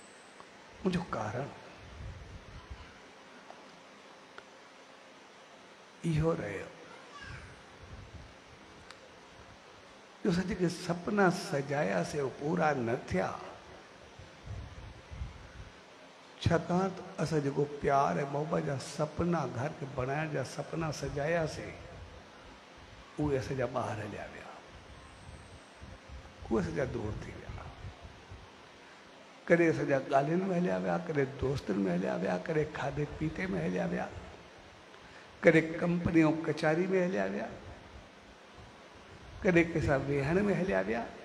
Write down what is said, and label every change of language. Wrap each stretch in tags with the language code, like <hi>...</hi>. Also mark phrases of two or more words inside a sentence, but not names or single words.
<sd>मुंहिंजो कारण इहो रहियो जो असां जेके सपना सजायासीं उहे पूरा न थिया, छाकाणि त असां जेको प्यार ऐं मोहबत जा सपना घर खे बणाइण जा सपना सजायासीं उहे असांजा ॿाहिरि हलिया विया, उहे असांजा दूर थी विया। कॾहिं असांजा ॻाल्हियुनि में हलिया विया, कॾहिं दोस्तनि में हलिया विया, कॾहिं खाधे पीते में हलिया विया, कॾहिं कंपनी ऐं कचहरी में हलिया विया, कॾहिं कंहिंसां वेहण में हलिया विया।</sd>